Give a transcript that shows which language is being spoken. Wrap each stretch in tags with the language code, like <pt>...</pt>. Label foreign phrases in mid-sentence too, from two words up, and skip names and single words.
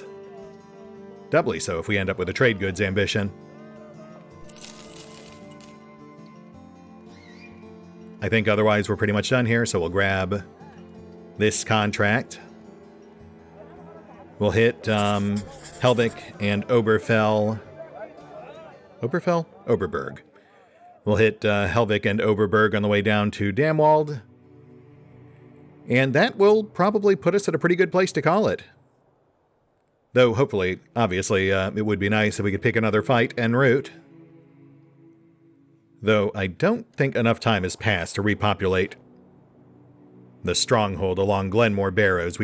<en>Doubly so if we end up with a trade goods ambition. I think otherwise we're pretty much done here, so we'll grab this contract. We'll hit Helvik and Oberfell. Oberfell? Oberberg. We'll hit Helvik and Oberberg on the way down to Damwald. And that will probably put us at a pretty good place to call it. Though, hopefully, obviously, it would be nice if we could pick another fight en route. Though I don't think enough time has passed to repopulate the stronghold along Glenmore Barrows.</en>